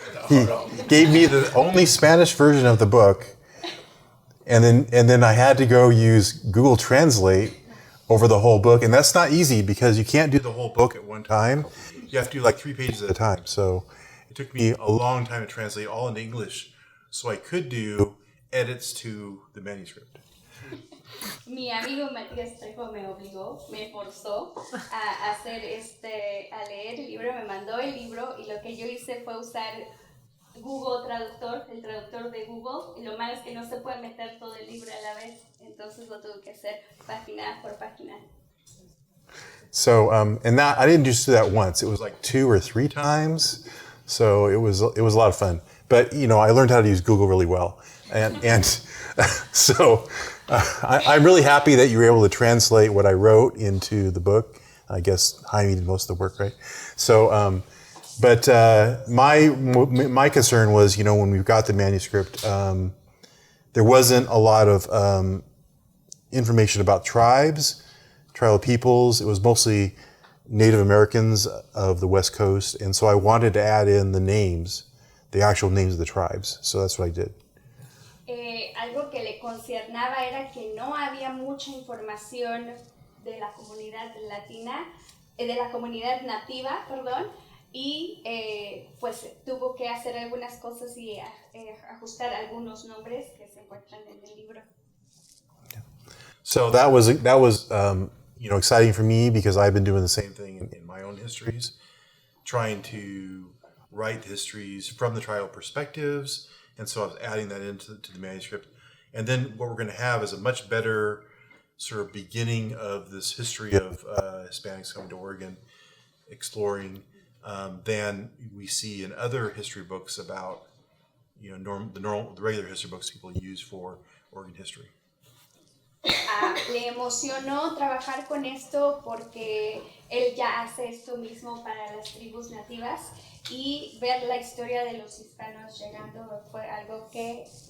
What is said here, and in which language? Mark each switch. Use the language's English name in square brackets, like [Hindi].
[English] No, he gave me the only Spanish version of the book, and then I had to go use Google Translate over the whole book, and that's not easy because you can't do the whole book at one time. You have to do like 3 pages at a time. So it took me a long time to translate all into English, so I could do edits to the manuscript. [Spanish] Mi amigo Matías Trejo me obligó, me forzó a hacer a leer el libro, me mandó el libro, y lo que yo hice fue usar Google Traductor, el traductor de Google, y lo malo es que no se puede meter todo el libro a la vez, entonces lo tuve que hacer página por página. [English] So, and that I didn't just do that once. It was like 2 or 3 times. So it was a lot of fun. But I learned how to use Google really well, and so I'm really happy that you were able to translate what I wrote into the book. I guess Jaime did most of the work, right? So, but my concern was, when we got the manuscript, there wasn't a lot of information about tribal peoples. It was mostly Native Americans of the West Coast, and so I wanted to add in the actual names of the tribes. So that's what I did. [Spanish] Algo que le conciernaba era que no había mucha información de la comunidad latina, de la comunidad nativa, perdón, y pues tuvo que hacer algunas cosas y ajustar algunos nombres que se encuentran en el libro. [English] So that was exciting for me because I've been doing the same thing in my own histories, trying to write the histories from the tribal perspectives. And so I was adding that into the manuscript. And then what we're going to have is a much better sort of beginning of this history of Hispanics coming to Oregon, exploring, than we see in other history books about, the regular history books people use for Oregon history. [Spanish] Le emocionó trabajar con esto porque él ya hace esto mismo para las tribus nativas, y ver la historia de los hispanos llegando fue algo que